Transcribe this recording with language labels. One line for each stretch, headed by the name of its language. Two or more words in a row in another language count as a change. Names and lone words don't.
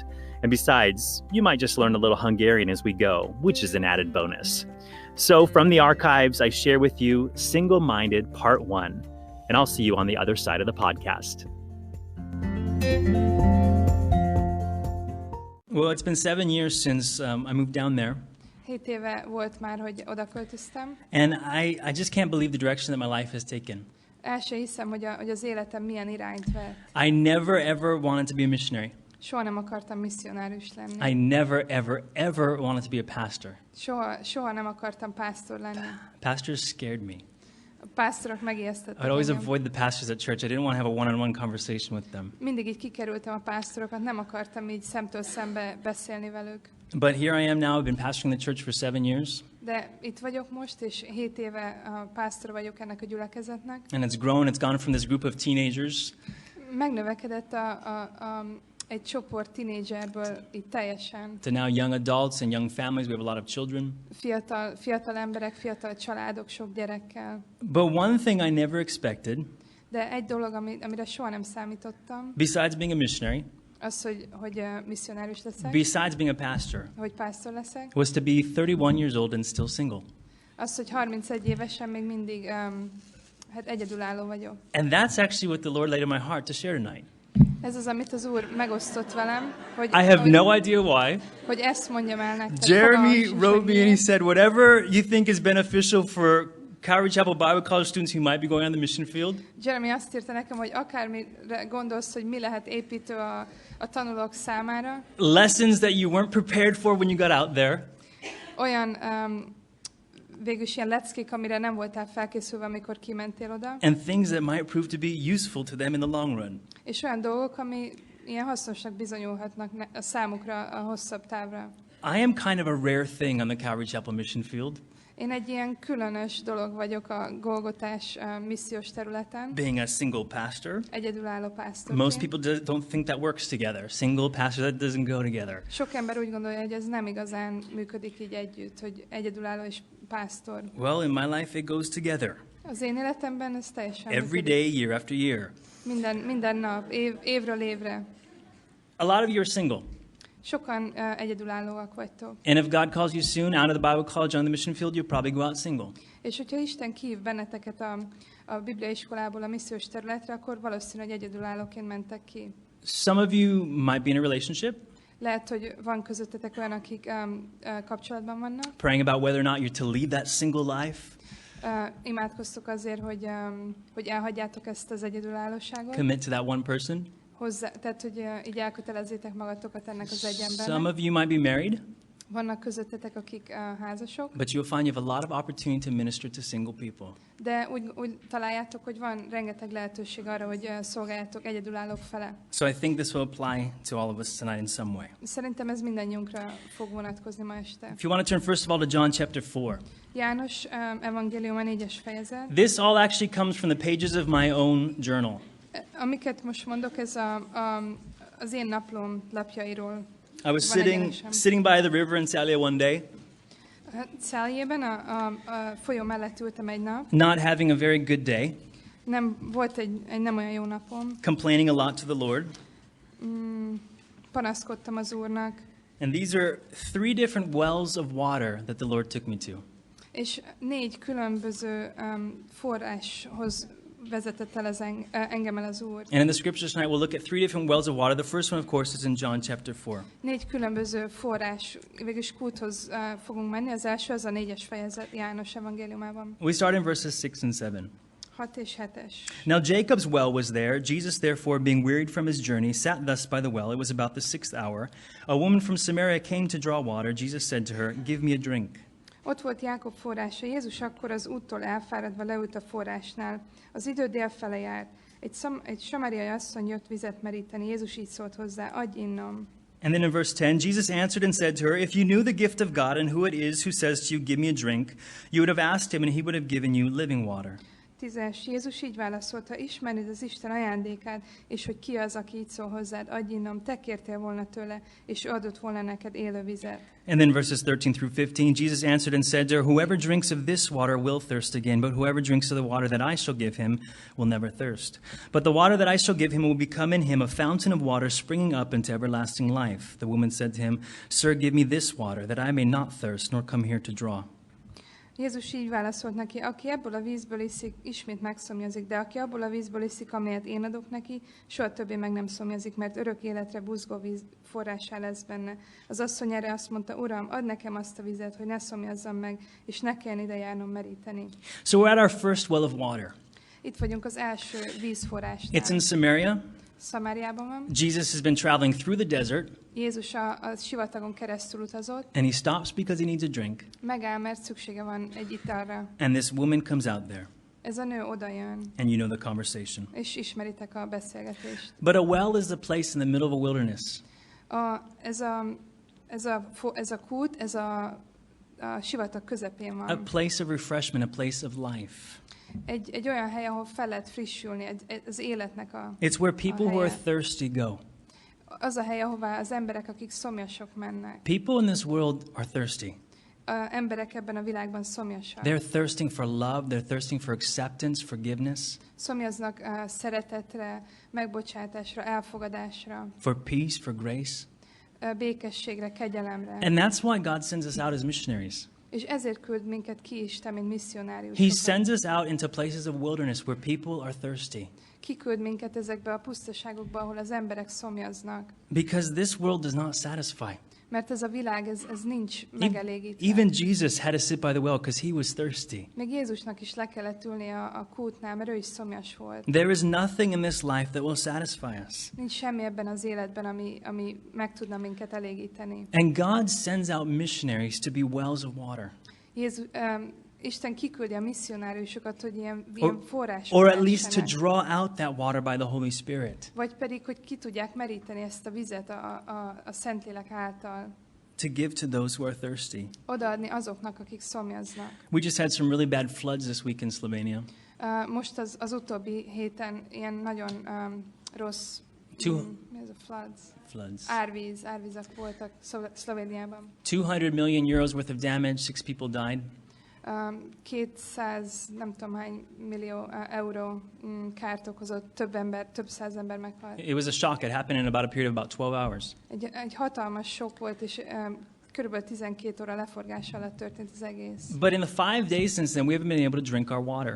English: And besides, you might just learn a little Hungarian as we go, which is an added bonus. So from the archives, I share with you Single-Minded Part 1, and I'll see you on the other side of the podcast. Well, it's been 7 years since I moved down there.
Hungarian: 7 éve volt már, hogy oda költöztem.
English: And I just can't believe the direction that my life has taken.
Hungarian: El se hiszem, hogy az életem milyen irányt vett.
English: I never ever wanted to be a missionary.
Hungarian: Soha nem akartam misszionárius lenni.
English: I never ever wanted to be a pastor.
Hungarian: Soha nem akartam pásztor lenni.
English: Pastors scared me.
Hungarian: A pásztorok megijesztettek
English: I'd always
Hungarian: engem.
English: avoid the pastors at church. I didn't want to have a one-on-one conversation with them.
Hungarian: Mindig így kikerültem a pásztorokat, nem akartam így szemtől szembe beszélni velük.
English: But here I am now. I've been pastoring the church for 7 years.
Hungarian: De itt vagyok most, és 7 éve a pásztor vagyok ennek a gyülekezetnek.
English: And it's grown. It's gone from this group of teenagers
Hungarian: Megnövekedett egy csoport tínédzserből itt teljesen.
English: to now young adults and young families. We have a lot of children.
Hungarian: Fiatal emberek, fiatal családok, sok gyerekkel.
English: But one thing I never expected,
Hungarian: De egy dolog, amire soha nem számítottam,
English: besides being a missionary,
Hungarian: az, hogy misszionárius leszek,
English: besides being a pastor,
Hungarian: hogy pásztor leszek,
English: was to be 31 years old and still single.
Hungarian: az, hogy 31 évesen még mindig egyedülálló vagyok.
English: And that's actually what the Lord laid on my heart to share tonight.
Hungarian: Ez az, amit az Úr megosztott velem, hogy,
English: I have no idea why.
Hungarian: hogy ezt mondjam el nektek.
English: Jeremy
Hungarian: Fogalmam sincs,
English: wrote
Hungarian: hogy
English: me and he
Hungarian: miért.
English: said, whatever you think is beneficial for Calvary Chapel Bible College students who might be going on the mission field,
Hungarian: Jeremy azt írta nekem, hogy akármire gondolsz, hogy mi lehet építő a tanulók számára,
English: lessons that you weren't prepared for when you got out there,
Hungarian: olyan végülis ilyen leckék, amire nem voltál felkészülve, amikor kimentél oda,
English: and things that might prove to be useful to them in the long run.
Hungarian: és olyan dolgok, ami ilyen hasznosnak bizonyulhatnak a számukra a hosszabb távra.
English: I am kind of a rare thing on the Calvary Chapel mission field,
Hungarian: Én egy ilyen különös dolog vagyok a Golgotás missziós területen,
English: being a single pastor.
Hungarian: egyedülálló pásztor.
English: Most people don't think that works together. Single pastor, that doesn't go together.
Hungarian: Sok ember úgy gondolja, hogy ez nem igazán működik így együtt, hogy egyedülálló és pásztor.
English: Well, in my life it goes together.
Hungarian: Az én életemben ez teljesen
English: Every
Hungarian: működik.
English: day, year after year.
Hungarian: Minden nap, évről évre.
English: A lot of you are single.
Hungarian: Sokan egyedülállóak vagytok.
English: And if God calls you soon out of the Bible college on the mission field, you'll probably go out single.
Hungarian: És hogyha Isten kihív benneteket a Biblia iskolából a missziós területre, akkor valószínű, hogy egyedülállóként mentek ki.
English: Some of you might be in a relationship,
Hungarian: Lehet, hogy van közöttetek olyan, akik kapcsolatban vannak.
English: praying about whether or not you're to lead that single life,
Hungarian: Imádkoztok azért, hogy elhagyjátok ezt az egyedülállóságot.
English: commit to that one person.
Hungarian: Tehát, hogy így elkötelezzétek magatokat ennek az egy
English: Some
Hungarian: embernek.
English: of you might be married,
Hungarian: Vannak közöttetek, akik házasok,
English: but you'll find you have a lot of opportunity to minister to single people.
Hungarian: de úgy találjátok, hogy van rengeteg lehetőség arra, hogy szolgáljátok egyedülállók fele.
English: So I think this will apply to all of us tonight in some way.
Hungarian: Szerintem ez mindannyiunkra fog vonatkozni ma este.
English: If you want to turn first of all to John chapter 4.
Hungarian: János evangélium a 4-es fejezet.
English: This all actually comes from the pages of my own journal.
Hungarian: Amiket most mondok, ez az én naplóm lapjairól.
English: I was
Hungarian: Van egyenesen.
English: sitting by the river in Salia one day,
Hungarian: Száljében a folyó mellett ültem egy nap.
English: not having a very good day,
Hungarian: Volt egy nem olyan jó napom.
English: complaining a lot to the Lord.
Hungarian: Panaszkodtam az Úrnak,
English: And these are 3 different wells of water that the Lord took me to.
Hungarian: és 4 különböző forráshoz vezetett el engem el az Úr.
English: And in the scriptures tonight, we'll look at 3 different wells of water. The first one, of course, is in John chapter 4.
Hungarian: 4 különböző forrás, végülis kúthoz fogunk menni. Az első az a 4-es fejezet János evangéliumában.
English: We start in verses 6 and 7.
Hungarian: 6 és 7-es.
English: Now Jacob's well was there. Jesus, therefore, being wearied from his journey, sat thus by the well. It was about the 6th hour. A woman from Samaria came to draw water. Jesus said to her, "Give me a drink."
Hungarian: Ott volt Jákob forrása. Jézus akkor az úttól elfáradva leült a forrásnál. Az idő délfele járt. Egy samariai asszony jött vizet meríteni. Jézus így szólt hozzá, adj innom.
English: And then in verse 10, Jesus answered and said to her, "If you knew the gift of God and who it is who says to you, 'Give me a drink,' you would have asked him and he would have given you living water."
Hungarian: 10-es. Jézus így válaszolt, ha ismered az Isten ajándékát, és hogy ki az, aki így szól hozzád, adj innom, te kértél volna tőle, és ő adott volna neked élő vizet.
English: And then verses 13 through 15, Jesus answered and said to her, "Whoever drinks of this water will thirst again, but whoever drinks of the water that I shall give him will never thirst. But the water that I shall give him will become in him a fountain of water springing up into everlasting life." The woman said to him, "Sir, give me this water, that I may not thirst, nor come here to draw."
Hungarian: Jézus így válaszolt neki, aki ebből a vízből iszik, ismét megszomjazik, de aki abból a vízből iszik, amelyet én adok neki, soha többé meg nem szomjazik, mert örök életre buzgó víz forrásá lesz benne. Az asszony erre azt mondta, Uram, add nekem azt a vizet, hogy ne szomjazzam meg, és ne kelljen ide járnom meríteni.
English: So we're at our first well of water.
Hungarian: Itt vagyunk az első vízforrásnál.
English: It's in Samaria.
Hungarian: Szamáriában van.
English: Jesus has been traveling through the desert,
Hungarian: Jézus a sivatagon keresztül utazott,
English: and he stops because he needs a drink.
Hungarian: megáll, mert szüksége van egy italra.
English: And this woman comes out there,
Hungarian: Ez a nő odajön,
English: and you know the conversation.
Hungarian: és ismeritek a beszélgetést.
English: But a well is the place in the middle of a wilderness.
Hungarian: Ez a kút, ez a sivatag közepén
English: A
Hungarian: van.
English: place of refreshment, a place of life.
Hungarian: Egy olyan hely, ahol fel lehet frissülni, az életnek
English: It's where people who are
Hungarian: helye.
English: thirsty go.
Hungarian: Az a hely, ahová az emberek, akik szomjasok mennek.
English: People in this world are thirsty.
Hungarian: Emberek ebben a világban szomjasak.
English: They're thirsting for love, they're thirsting for acceptance, forgiveness,
Hungarian: Szomjaznak szeretetre, megbocsátásra, elfogadásra,
English: for peace, for grace.
Hungarian: Békességre, kegyelemre.
English: And that's why God sends us out as missionaries.
Hungarian: És ezért küld minket ki Isten, mint
English: He
Hungarian: misszionáriusokat.
English: sends us out into places of wilderness where people are thirsty.
Hungarian: Kiküld minket ezekbe a pusztaságokba, ahol az emberek szomjaznak.
English: Because this world does not satisfy.
Hungarian: Mert ez a világ, ez nincs megelégítve.
English: Even Jesus had to sit by the well because he was thirsty.
Hungarian: Még Jézusnak is le kellett ülni a kútnál, mert ő is szomjas volt.
English: There is nothing in this life that will satisfy us.
Hungarian: Nincs semmi ebben az életben, ami meg tudna minket elégíteni.
English: And God sends out missionaries to be wells of water.
Hungarian: Isten kiküldi a misszionáriusokat, hogy ilyen források
English: Or at least to
Hungarian: lehessenek.
English: draw out that water by the Holy Spirit.
Hungarian: Vagy pedig, hogy ki tudják meríteni ezt a vizet a Szentlélek által.
English: To give to those who are thirsty.
Hungarian: Odaadni azoknak, akik szomjaznak.
English: We just had some really bad floods this week in Slovenia.
Hungarian: Most az utóbbi héten ilyen nagyon rossz mi ez a
English: Floods.
Hungarian: árvizek voltak Szlovéniában.
English: 200 million euros worth of damage, 6 people died.
Hungarian: 200 nem tudom hány millió euró kárt okozott, több száz ember meghalt.
English: It was a shock. It happened in about a period of about 12 hours.
Hungarian: Egy hatalmas sok volt, és körülbelül 12 óra leforgás alatt történt az egész.
English: But in the 5 days since then, we haven't been able to drink our water.